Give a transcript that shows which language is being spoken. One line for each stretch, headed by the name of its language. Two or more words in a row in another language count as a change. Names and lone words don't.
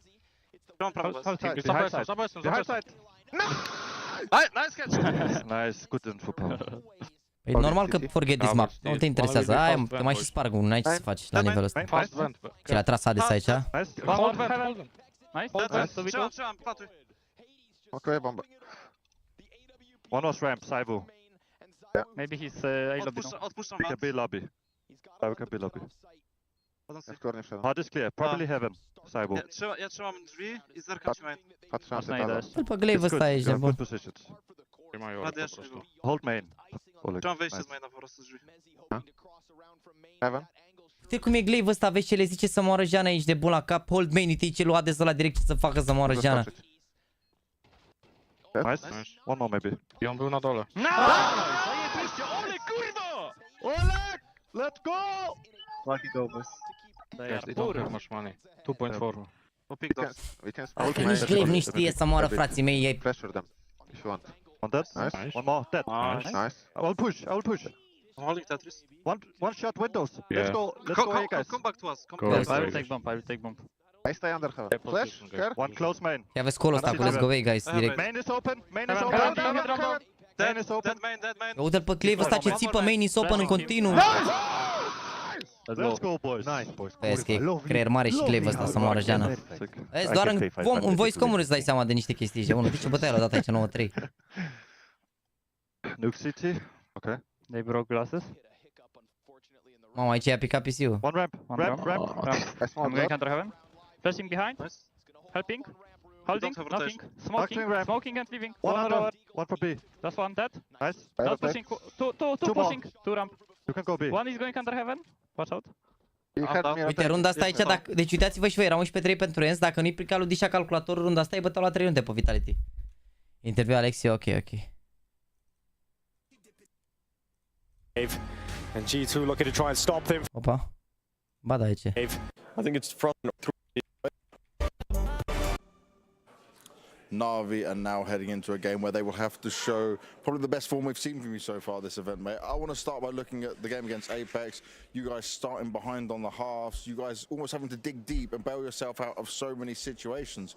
English: Behind side. Nice catch. Nice, good info, Paul.
Romanian: Păi normal că
English: forget this map,
Romanian: nu te interesează, aia te mai și sparg, nu ai ce să faci la nivelul ăsta. Ce l-a tras Hades aici?
English: Hold heaven. Nice. Okay, bomb. One was ramp, Saibu. Maybe he's A lobby. Pick a B lobby. Pick a B lobby.
Polish: Skornie wszedł.
English: Hard is clear, probably heaven. Saibu.
Polish: Ja trzymam drzwi i zerkam ci main. Patrzę na Znajdę.
Romanian: Îl pe Glaive ăsta aici, de bun.
English: Good positions. Hold main.
Polish: Trzymam wejście z maina po prostu z drzwi.
English: Heaven.
Romanian: Știi cum e Glaive ăsta, vezi ce le zice să moară Jana aici de bun la cap,
English: hold main,
Romanian: uite ce lua de ăla direct ce să facă să moară Jana.
English: Nice. One more maybe.
Polish: I on był na dole. Zajebiście, ole kurwa! Olek!
English: Let's go! Lucky go, boys. They don't have much money. 2.4. We'll pick those. We can
Romanian: Dacă nici Glaive nu știe să moară frații mei, e...
English: pressure them if you want. One dead. Nice. One more dead. Nice. I will push. I'm holding Tetris. One shot windows. Let's go A, guys. Come back to us. I will take bomb. I stay under heaven. Flash, care. One close main.
Romanian: Ia vezi call-ul ăsta cu
English: let's go away, guys,
Romanian: direct.
English: Main is open. Main is Heaven, open. Main is open. Dead main.
Romanian: Uite-l pe Glaive ăsta ce țipă
English: main is open
Romanian: în continuu.
English: Let's go, boys. Nice, boys.
Romanian: Vezi că e creier mare și Glaive ăsta să moară Jana. Vezi, doar în
English: voice comm
Romanian: îți dai seama de niște chestii aici. Unul, de ce bătaia l-a dat aici 9-3?
English: Nuke City. Okay. They broke glasses.
Romanian: Mamă, aici i-a picat PC-ul.
English: One ramp. I'm going counter heaven. Flashing behind. Helping. Holding. Nothing. Smoking and leaving. One for B. That's one dead. Nice. Not pushing. Two pushing. Two ramp. You can go B. One is going under heaven. Watch out.
Romanian: Uite, runda asta aici, dacă... Deci uitați-vă și voi, era 11-3 pentru Ens, dacă nu-i prica lui Disha calculatorul, runda asta îi băteau la 3 runde pe Vitality. Interviu Alexi, ok.
English: And G2 looking to try and stop them.
Romanian: Opa. Ba da, aici.
English: I think it's front. NAVI are now heading into a game where they will have to show probably the best form we've seen from you so far this event, mate. I want to start by looking at the game against Apex. You guys starting behind on the halves. You guys almost having to dig deep and bail yourself out of so many situations.